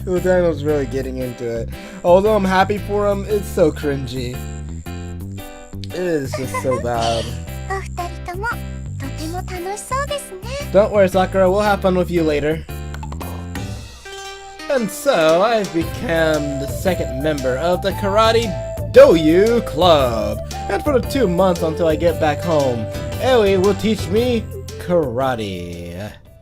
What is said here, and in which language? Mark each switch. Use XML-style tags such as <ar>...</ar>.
<en>Well, Daniel's really getting into it. Although I'm happy for him, it's so cringy. It is just so bad.</en> <ja>お二人ともとても楽しそうですね。</ja> <en>Don't worry, Sakura, we'll have fun with you later. And so, I became the second member of the Karate Doyu Club. And for the 2 months until I get back home, Owiee will teach me karate.</en>